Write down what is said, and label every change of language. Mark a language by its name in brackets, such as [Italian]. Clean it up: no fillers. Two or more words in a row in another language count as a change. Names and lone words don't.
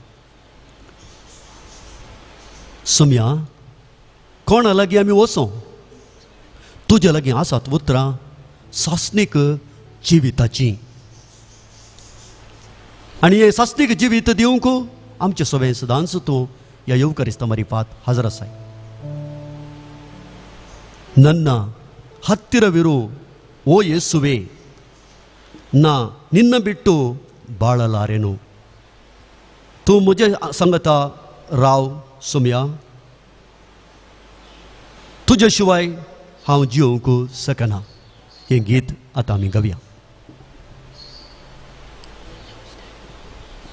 [Konkani] सुम्या, कोणा लागीं आमी वचों, तुजे लागीं आसात उतरां सासणीक जिविताची. आनी हे सासणीक जिवीत दिवंक आमचे सोबे सदांच तूं ह्या येवकरिस्ता मारिफात हजर आसाय. [Kannada] ನನ್ನ ಹತ್ತಿರವಿರು ಓ ಯೇಸುವೆ, ನಾ ನಿನ್ನ ಬಿಟ್ಟು ಬಾಳಲಾರೆನು. [Konkani] तूं म्हजे सांगता राव सुम्या, तुजे शिवाय हांव जियोंक शकना. हें गीत आतां आमी गावया.